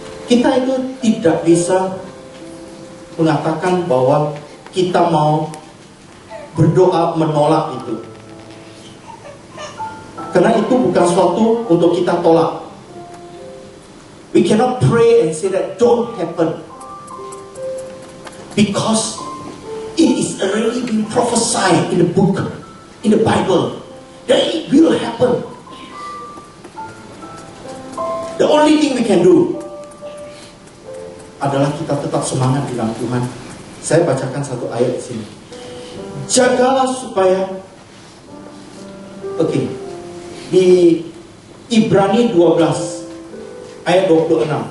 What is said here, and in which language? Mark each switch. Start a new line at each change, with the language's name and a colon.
Indonesian: Kita itu tidak bisa mengatakan bahwa kita mau berdoa menolak itu. Karena itu bukan suatu untuk kita tolak.
English: We cannot pray and say that don't happen. Because it is already been prophesied in the book, in the Bible, that it will happen. The only thing we can do
Indonesian: adalah kita tetap semangat di dalam Tuhan. Saya bacakan satu ayat di sini. Jagalah supaya, di Ibrani 12 ayat 26.